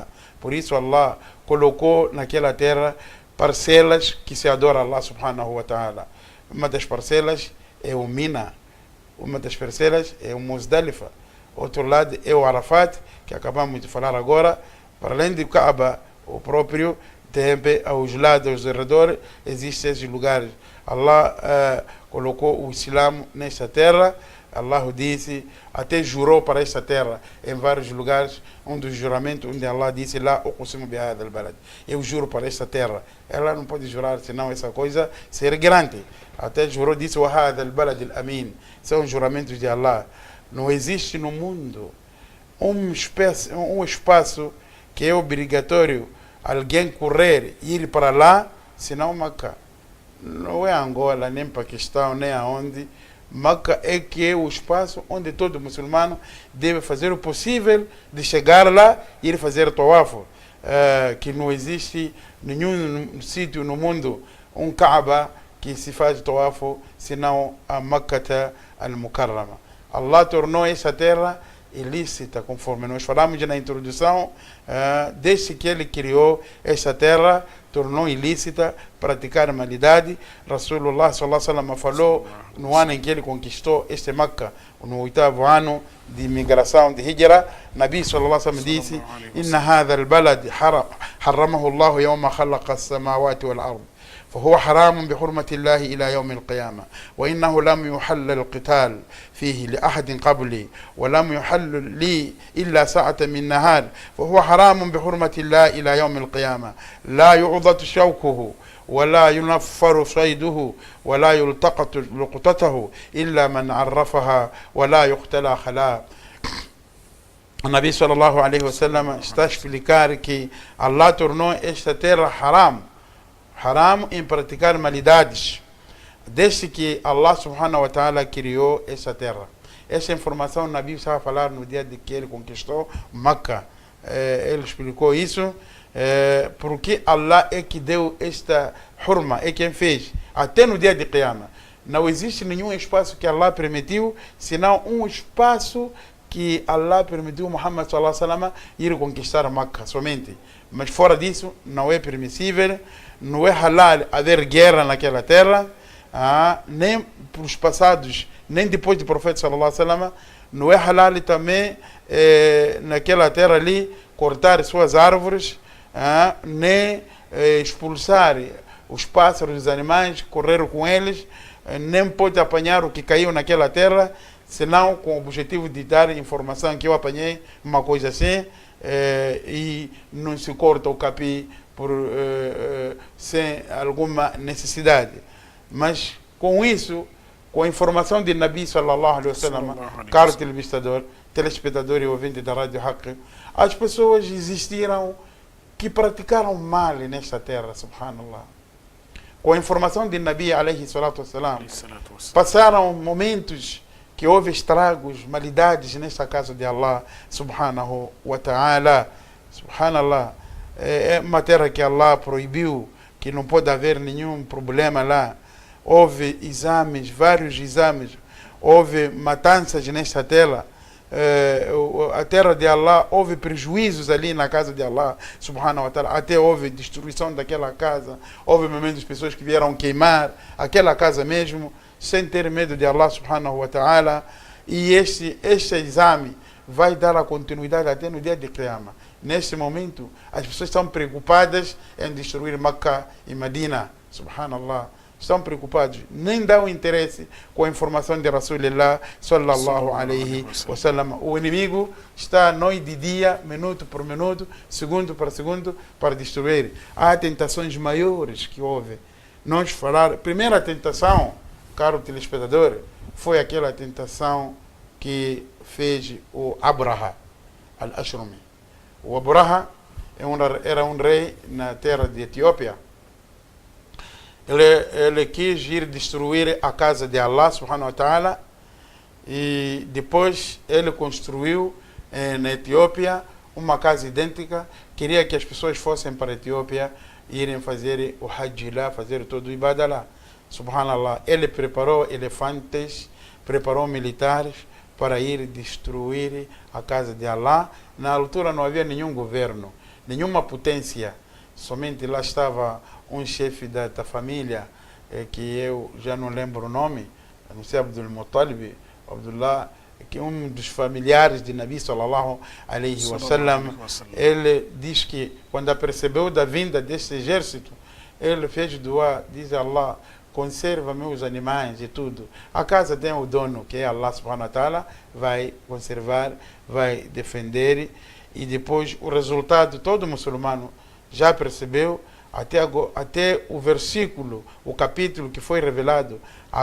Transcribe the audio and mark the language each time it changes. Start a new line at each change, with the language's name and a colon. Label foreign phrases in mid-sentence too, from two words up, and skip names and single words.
Portuguese: Por isso Allah colocou naquela terra parcelas que se adora Allah
Arabic: سبحانه وتعالى.
Portuguese: Uma das parcelas é o Mina, uma das parcelas é o Muzdalifa, outro lado é o Arafat, que acabamos de falar agora. Para além do Kaaba, o próprio, também aos lados, aos redores, existem esses lugares. Allah colocou o Islã nesta terra. Allah disse, até jurou para esta terra em vários lugares. Um dos juramentos onde Allah disse:
Arabic: لا أقسم بهذا البلد,
Portuguese: eu juro para esta terra. Ela não pode jurar, senão essa coisa seria grande. Até jurou, disse:
Arabic: وهذا البلد الأمين.
Portuguese: São juramentos de Allah. Não existe no mundo um espaço que é obrigatório alguém correr e ir para lá, senão Meca. Não é Angola, nem Paquistão, nem aonde. Meca é que é o espaço onde todo muçulmano deve fazer o possível de chegar lá e ir fazer tawaf. Que não existe nenhum sítio no mundo, um Kaaba, que se faz tawaf, senão a Meca al-Mukarrama. Allah tornou essa terra ilícita, conforme nós falamos na introdução. Desde que ele criou essa terra, tornou ilícita praticar a maldade. Rasulullah
Arabic: صلى الله عليه وسلم
Portuguese: falou no ano em que ele conquistou este Meca, no 8º ano de migração de Hijra. Nabi
Arabic: صلى الله عليه وسلم
Portuguese: disse:
Arabic: إن هذا البلد حرمه الله يوم خلق السماوات والأرض, فهو حرام بحرمة الله إلى يوم القيامة، وإنه لم يحل القتال فيه لأحد قبلي ولم يحل لي إلا ساعة من نهار، فهو حرام بحرمة الله إلى يوم القيامة، لا يعضد شوكه ولا ينفر صيده ولا يلتقط لقطته إلا من عرفها ولا يقتلى خلاء. النبي صلى الله عليه وسلم
Portuguese: está a explicar que Allah tornou esta terra haram em praticar maldades, desde que Allah
Arabic: سبحانه وتعالى
Portuguese: criou essa terra. Essa informação o Nabi estava a falar no dia de que ele conquistou Meca. Ele explicou isso porque Allah é que deu esta hurma, é quem fez, até no dia de Qiyamah. Não existe nenhum espaço que Allah permitiu, senão um espaço que Allah permitiu Muhammad
Arabic: صلى الله عليه وسلم
Portuguese: ir conquistar Meca somente. Mas fora disso não é permissível, não é halal haver guerra naquela terra, nem para os passados, nem depois do profeta
Arabic: صلى الله عليه وسلم.
Portuguese: Não é halal também naquela terra ali cortar suas árvores, nem expulsar os pássaros, os animais, correr com eles, nem pode apanhar o que caiu naquela terra, senão com o objetivo de dar informação que eu apanhei uma coisa assim, e não se corta o capim sem alguma necessidade. Mas com isso, com a informação de Nabi
Arabic: صلى الله عليه وسلم,
Portuguese: caro telespectador e ouvinte da Rádio Haqq, as pessoas existiram que praticaram mal nesta terra, subhanallah. Com a informação de Nabi
Arabic: عليه الصلاة والسلام,
Portuguese: passaram momentos que houve estragos, malidades nesta casa de Allah
Arabic: سبحانه وتعالى.
Portuguese: Subhanallah, é uma terra que Allah proibiu, que não pode haver nenhum problema lá. Houve exames, vários exames, houve matanças nesta terra. A terra de Allah, houve prejuízos ali na casa de Allah
Arabic: سبحانه وتعالى,
Portuguese: até houve destruição daquela casa, houve momentos de pessoas que vieram queimar aquela casa mesmo, sem ter medo de Allah
Arabic: سبحانه وتعالى.
Portuguese: E este exame vai dar a continuidade até no dia de Qiyamah. Neste momento, as pessoas estão preocupadas em destruir Makkah e Medina, subhanallah. Estão preocupados, nem dão interesse com a informação de Rasulullah
Arabic: صلى الله عليه وسلم.
Portuguese: O inimigo está noite e dia, minuto por minuto, segundo por segundo, para destruir. Há tentações maiores que houve. Nós falar, primeira tentação, caro telespectador, foi aquela tentação que fez o Abraha al-Ashrumi. O Abraha era um rei na terra de Etiópia. Ele quis ir destruir a casa de Allah
Arabic: سبحانه وتعالى,
Portuguese: e depois ele construiu na Etiópia uma casa idêntica. Queria que as pessoas fossem para a Etiópia, irem fazer o Hajj lá, fazer todo o Ibadah lá. Subhanallah, ele preparou elefantes, preparou militares para ir destruir a casa de Allah. Na altura não havia nenhum governo, nenhuma potência, somente lá estava um chefe da família, que eu já não lembro o nome, não sei, Abdul Muttalib, Abdullah, que é um dos familiares de Nabi
Arabic: صلى الله عليه وسلم.
Portuguese: Ele diz que quando percebeu da vinda deste exército, ele fez dua, diz a Allah, conserva meus animais e tudo. A casa tem o dono, que é Allah
Arabic: سبحانه وتعالى,
Portuguese: vai conservar, vai defender. E depois o resultado, todo muçulmano já percebeu, até o versículo, o capítulo que foi revelado a